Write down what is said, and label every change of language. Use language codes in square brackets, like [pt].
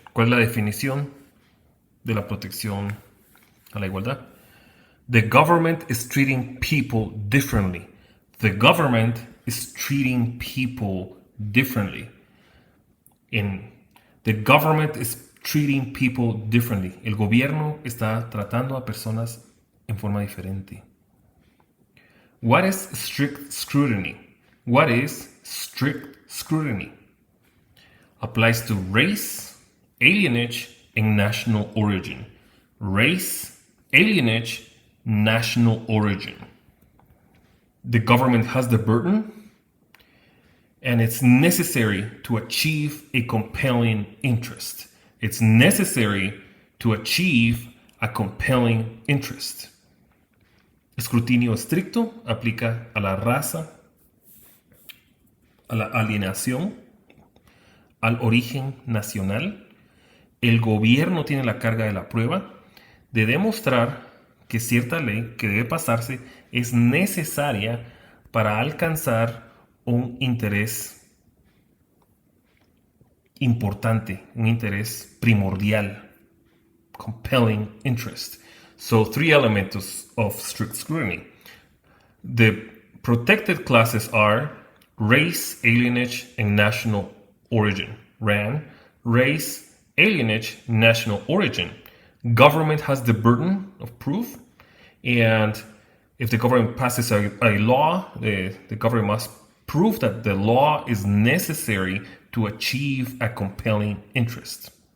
[es] ¿Cuál es la definición de la protección a la igualdad? [en] The government is treating people differently. The government is treating people differently. The government is treating people differently. [es] El gobierno está tratando a personas en forma diferente. [en] What is strict scrutiny? What is strict scrutiny? Applies to race, alienage, and national origin. Race, alienage, national origin. The government has the burden, and it's necessary to achieve a compelling interest. It's necessary to achieve a compelling interest. [es] Escrutinio estricto aplica a la raza, a la alienación, al origen nacional. El gobierno tiene la carga de la prueba de demostrar que cierta ley que debe pasarse es necesaria para alcanzar un interés importante, un interés primordial, compelling interest. [en] So 3 elements of strict scrutiny. The protected classes are race, alienage, and national origin. RAN, race, alienage, national origin. Government has the burden of proof, and if the government passes a law, the government must prove that the law is necessary to achieve a compelling interest.